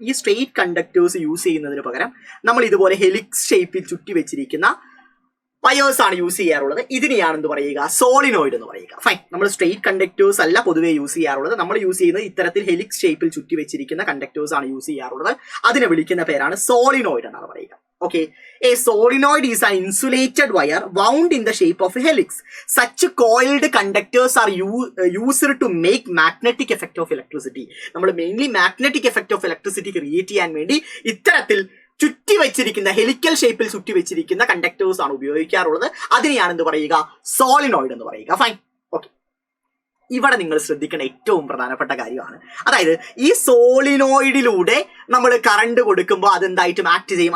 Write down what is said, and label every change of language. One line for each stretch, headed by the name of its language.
Malayalam: ഈ straight conductors use ചെയ്യുന്നതിന് പകരം നമ്മൾ ഇതുപോലെ ഹെലിക്സ് ഷേപ്പിൽ ചുറ്റി വെച്ചിരിക്കുന്ന വയേഴ്സ് ആണ് യൂസ് ചെയ്യാറുള്ളത്. ഇതിനെയാണ് എന്ത് പറയുക? സോളിനോയിഡ് എന്ന് പറയുക. ഫൈൻ. നമ്മൾ സ്ട്രെയിറ്റ് കണ്ടക്ടേഴ്സ് അല്ല പൊതുവെ യൂസ് ചെയ്യാറുള്ളത്. നമ്മൾ യൂസ് ചെയ്യുന്നത് ഇത്തരത്തിൽ ഹെലിക്സ് ഷേപ്പിൽ ചുറ്റി വെച്ചിരിക്കുന്ന കണ്ടക്ടേഴ്സ് ആണ് യൂസ് ചെയ്യാറുള്ളത്. അതിനെ വിളിക്കുന്ന പേരാണ് സോളിനോയിഡ് എന്നാണ് പറയുക.
English: Okay, a solenoid is an insulated wire wound in the shape of a helix. Such coiled conductors are used to make magnetic effect of electricity.
Malayalam: നമ്മൾ mainly magnetic effect of electricity create ചെയ്യാൻ വേണ്ടി ഇത്തരത്തിൽ ചുറ്റി വെച്ചിരിക്കുന്ന helical ഷേപ്പിൽ ചുറ്റി വെച്ചിരിക്കുന്ന conductors ആണ് ഉപയോഗിക്കാറുള്ളത്. അതിനെയാണ് എന്ത് പറയുക? സോളിനോയിഡ് എന്ന് പറയുക. ഫൈൻ. ഓക്കെ. ഇവിടെ നിങ്ങൾ ശ്രദ്ധിക്കേണ്ട ഏറ്റവും പ്രധാനപ്പെട്ട കാര്യമാണ്, അതായത് ഈ സോളിനോയിഡിലൂടെ നമ്മൾ കറണ്ട് കൊടുക്കുമ്പോൾ അതെന്തായിട്ടും ആക്ട് ചെയ്യും?